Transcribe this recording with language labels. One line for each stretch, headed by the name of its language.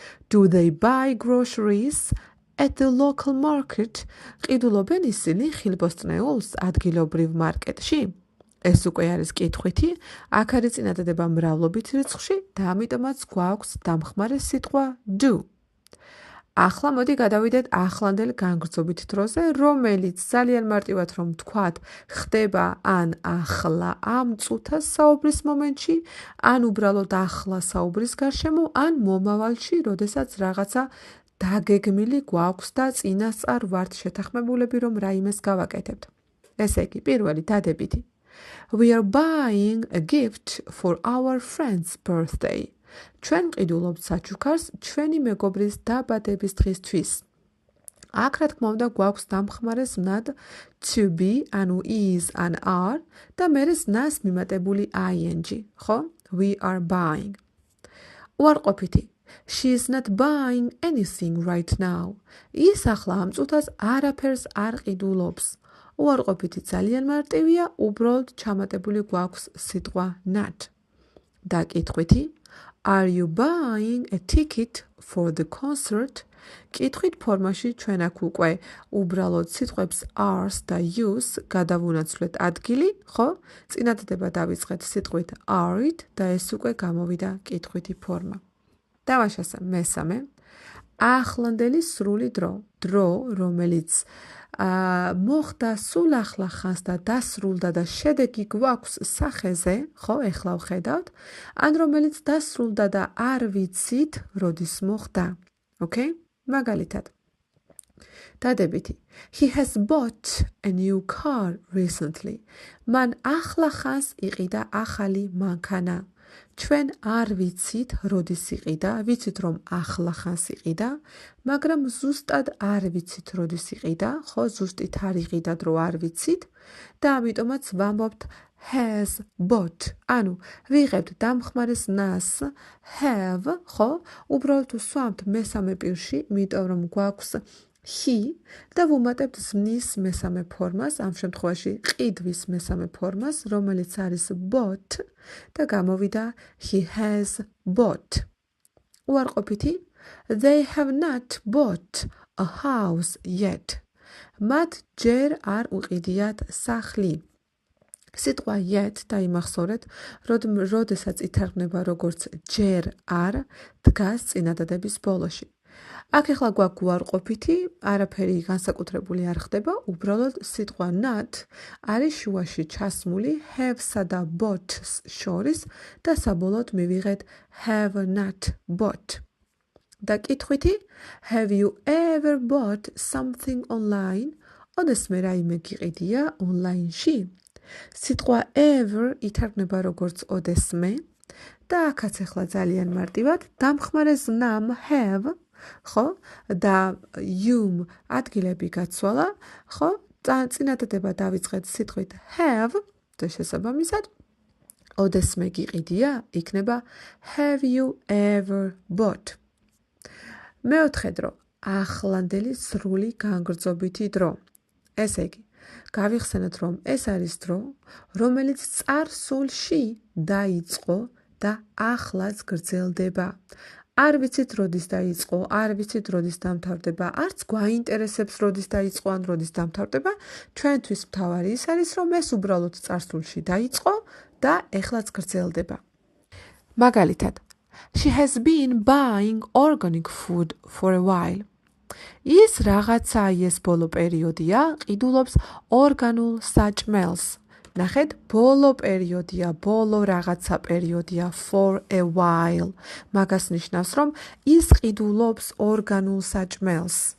English: Do they buy groceries at the local market?
Georgian: ყიდულობენ ისინი ხილბოსტნეულს ადგილობრივ მარკეტში? ეს უკვე არის კითხვითი, აქ არის წინადადება მრავლობით რიცხვში და ამიტომაც გვაქვს დამხმარე სიტყვა do. ახლა მოდი გადავიდეთ ახლანდელ განგრძობით დროზე, რომელიც ძალიან მარტივად რომ ვთქვათ, ხდება ან ახლა ამ წუთას საუბრის მომენტში, ან უბრალოდ ახლა საუბრის გარშემო, ან მომავალში, როდესაც რაღაცა დაგეგმილი გვაქვს და წინასწარ ვართ შეთანხმებულები, რომ რაიმეს გავაკეთებთ. ესე იგი, პირველი დადებითი.
English: We are buying a gift for our friend's birthday.
Georgian: ჩვენ ყიდულობთ საჩუქარს ჩვენი მეგობრის დაბადების დღისთვის. აქ რა თქმა უნდა გვაქვს დამხმარე ზმნად to be, ანუ is, ან are და მერე ზნას მიმატებული ing, ხო?
English: We are buying.
Georgian: უარყოფითი.
English: She is not buying anything right now.
Georgian: ის ახლა ამ წუთას არაფერს არ ყიდულობს. უარყოფითი ძალიან მარტივია, უბრალოდ ჩამატებული გვაქვს სიტყვა not. და კითხვითი.
English: Are you buying a ticket for the concert?
Georgian: კითხვით ფორმაში ჩვენ აქ უკვე უბრალოდ სიტყვებს are და use გადავუნაცვლეთ ადგილი, ხო? წინადადება დავიწყეთ სიტყვით are-ით და ეს უკვე გამოვიდა კითხვითი ფორმა. დავაშასე მესამე. ახლანდელი სრული დრო, რომელიც მოხდა სულ ახლა ხანს და დასრულდა და შედეგი გვაქვს სახეზე, ხო, ეხლა ვხედავთ, ან რომელიც დასრულდა და არ ვიცით, როდის მოხდა. Okay? მაგალითად. დადებითი.
English: He has bought a new car recently.
Georgian: მან ახლა ხანს იყიდა ახალი მანქანა. ჩვენ არ ვიცით, როდის იყიდა, ვიცით რომ ახლა ხანს იყიდა, მაგრამ ზუსტად არ ვიცით, როდის იყიდა, ხო, ზუსტით არ იყიდა დრო არ ვიცით და ამიტომაც ვამბობთ
English: has bought.
Georgian: ანუ ვიღებთ დამხმარე ზნას have, ხო, უბრალოდ ვსვამთ მესამე პირში, იმიტომ რომ გვაქვს he და ვუმატებთ ზმნის მესამე ფორმას, ამ შემთხვევაში ყიდვის მესამე ფორმას, რომელიც არის bought და გამოვიდა
English: he has bought.
Georgian: უარყოფითი.
English: They have not bought a house yet.
Georgian: მათ ჯერ არ უყიდიათ სახლი. სიტყვა yet დაიმახსოვრეთ, როდესაც ითარგმნება როგორც ჯერ არ, დგას წინადადების ბოლოში. აქ ახლა გვაქვს უარყოფითი, არაფერი განსაკუთრებული არ ხდება, უბრალოდ სიტყვა not არის შუაში ჩასმული have-სა და bought-ს შორის და საბოლოოდ მივიღეთ
English: have not bought.
Georgian: და კითხვითი,
English: have you ever bought something online?
Georgian: ოდესმე რაიმე გიყიდია ონლაინში? სიტყვა ever ითარგმნება როგორც ოდესმე და აქაც ახლა ძალიან მარტივად დამხმარე ზნამ have, ხო? და you ადგილები გაცვალა, ხო? წინადადება დავიწყეთ სიტყვით have და შესაბამისად ოდესმე გიყიდია, იქნება
English: have you ever bought.
Georgian: მეოთხე დრო, ახლანდელი სრული განგრძობითი დრო. ესე იგი, გავიხსენოთ რომ ეს არის დრო, რომელიც წარსულში დაიწყო და ახლაც გრძელდება. არ ვიცით როდის დაიწყო, არ ვიცით როდის დამთავრდება, არც გვაინტერესებს როდის დაიწყო ან როდის დამთავრდება, ჩვენთვის მთავარი ის არის, რომ ეს უბრალოდ წარსულში დაიწყო და ეხლაც გრძელდება. მაგალითად,
English: she has been buying organic food for a while.
Georgian: ის რაღაცა ეს ბოლო პერიოდია, ყიდულობს ორგანულ საჭმელს. ნახეთ, ბოლო პერიოდია, ბოლო რაღაცა პერიოდია,
English: for a while.
Georgian: მაგას ნიშნავს, რომ ის ყიდულობს ორგანულ საჭმელს.